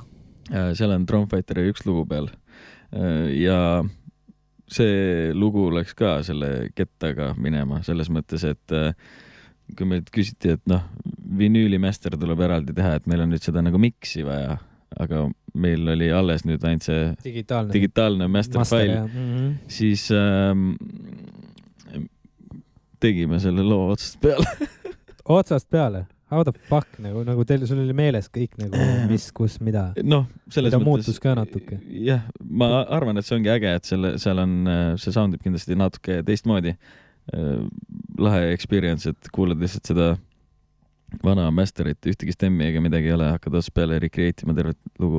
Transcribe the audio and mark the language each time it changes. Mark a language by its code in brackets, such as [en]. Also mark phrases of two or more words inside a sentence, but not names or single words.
[et] Seal on Drumfighteri 1 lugu peal. Ja see lugu läks ka selle kettaga minema, selles mõttes, et kui meilt küsiti, et vinüülimaster tuleb eraldi teha, et meil on nüüd seda nagu mixi vaja, aga meil oli alles nüüd ainult see digitaalne [en] master file, [et] siis tegime selle loo otsast peale. Otsast peale? [en] How the fuck, [et] nagu sul oli meeles kõik, mis, kus, mida? Mida muutus ka natuke? Jah, ma arvan, et see ongi äge, et seal on, see soundib kindlasti natuke teistmoodi. Lahe experience, et kuulad lihtsalt seda vana masterit, ühtegi stemmi ega midagi ei ole, hakkad otsast peale recreate ima tervet lugu.